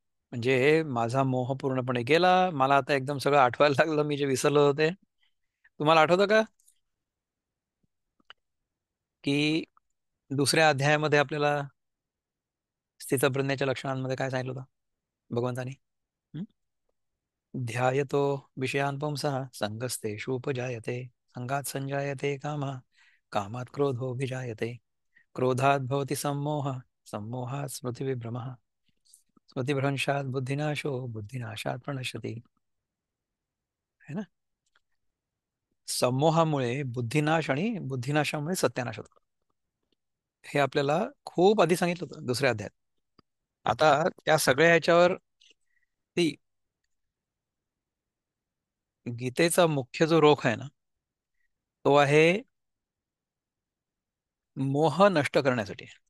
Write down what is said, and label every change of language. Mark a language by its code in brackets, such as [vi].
[mr] म्हणजे माझा मोह पूर्णपणे गेला. मला आता एकदम सगळं आठवायला लागलं, मी जे विसरलो होते. तुम्हाला आठवतं का की दुसऱ्या अध्यायामध्ये आपल्याला स्थितप्रज्ञाच्या लक्षणांमध्ये काय सांगितलं होतं भगवंतानी. हं? [sa] ध्यायतो विषयान् पुंसः संगस्तेषूपजायते संगात् संजायते कामः कामात् क्रोधोऽभिजायते क्रोधात् भवति सम्मोहः सम्मोहात् स्मृतिविभ्रमः स्मृतिभ्रंशात् बुद्धिनाशो बुद्धिनाशात् प्रणश्यति. [mr] है ना. संमोहामुळे बुद्धिनाश आणि बुद्धिनाशामुळे सत्यानाश होतो. हे आपल्याला खूप आधी सांगितलं होतं दुसऱ्या अध्यायात. आता त्या सगळ्या ह्याच्यावर ती गीतेचा मुख्य जो रोख आहे ना तो आहे मोह नष्ट करण्यासाठी.